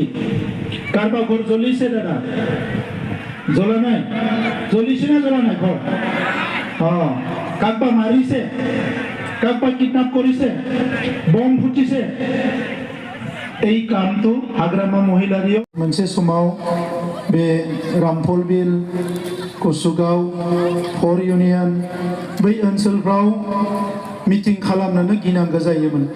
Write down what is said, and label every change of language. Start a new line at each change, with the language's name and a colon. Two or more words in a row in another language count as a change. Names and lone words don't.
Assamese: কাৰোবাৰ ঘৰ জ্বলিছে দাদা? জ্বলা নাই? জ্বলিছে না জ্বলা নাই ঘৰ? কাৰোবাৰ মাৰিছে, কাৰোবাৰ কিডনাপ কৰিছে, বম ফুটিছে। এই কামটো হাগ্ৰামা মহিলাৰীও
Bodo: मोनसे समाव बे रामफल बिल, कसुगाव, फर इउनियन बै ओनसोलफ्राव मिटिं खालामनोनो गिनांगौ जायोमोन।